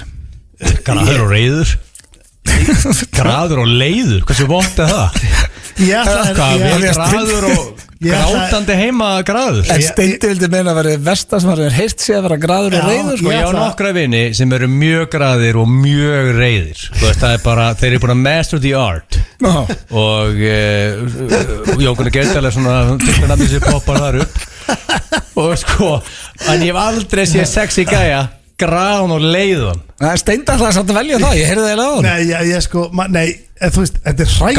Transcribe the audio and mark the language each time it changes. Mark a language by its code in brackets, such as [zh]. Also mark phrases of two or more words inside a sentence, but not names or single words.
[is] Graður og reiður? Graður og leiður? Hversu vont er það? Hvað, við graður og grátandi heima graður? En Steindi vildi meina að vera versta sem hann heilt sig að vera graður og reyður Ég á nokkra vini sem eru mjög graðir og mjög reyðir. Það er bara, þeir eru búin að [en] master the art. [is] Og Jókunni Geirdalega svona fyrsta nafni sem poppar þar upp. Og sko, en ég hef aldrei séð sexy gæja graðan og leiðan. Steindi ætlaði samt að velja það, ég heyrði það eiginlega á hann. Nei, ég sko, þú veist, þetta er hræðilega.